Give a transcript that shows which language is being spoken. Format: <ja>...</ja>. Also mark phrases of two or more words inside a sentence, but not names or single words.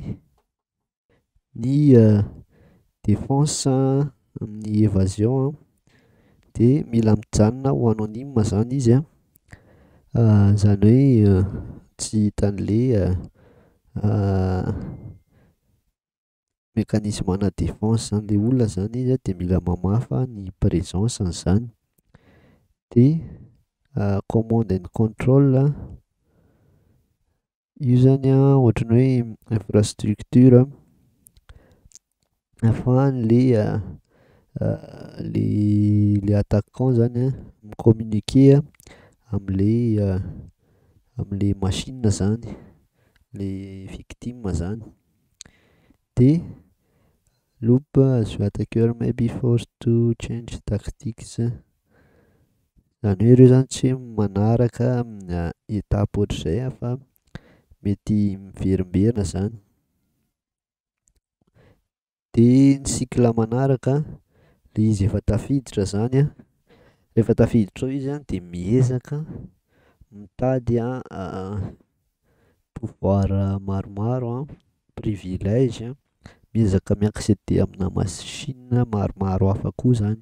<mg>Ny défense amin'ny évasion de mila mijanona ho anonyme zany izy zany hoe tsy hitan'le mécanisme ana défense zany le olona zany izy de mila mamafa ny présence an'izany. De</mg> <en>command and control</en> <mg>io zany ohatran'ny hoe infrastructure ahafahan'le le attaquant zany mi-communiquer am'le machine zany, le victime zany.</mg> <en>De loop as the attacker may be forced to change tactics,</en> <mg>zany hoe ireo zany tsy manaraka étape ohatr'izay fa mety miverimberina zany. De ny cycle manaraka le izy efa tafiditra zany rehefa tafiditra ao izy de miezaka mitady pouvoir maromaro privilège, miezaka mi-accéder amina machine maromaro hafa koa zany.</mg>